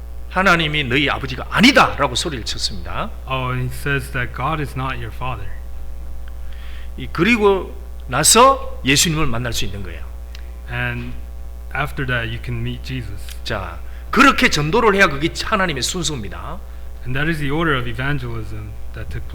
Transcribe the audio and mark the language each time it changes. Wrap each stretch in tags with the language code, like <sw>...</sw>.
<ko>하나님이 너희 아버지가 아니다라고 소리를 쳤습니다.</ko> <en>and he says that God is not your father.</en> <ko>그리고 나서 예수님을 만날 수 있는 거예요.</ko> <en>And after that, you can meet Jesus.</en> <ko>자, 그렇게 전도를 해야 그게 하나님의 순서입니다.</ko> <en>And that is the order of evangelism that took place.</en>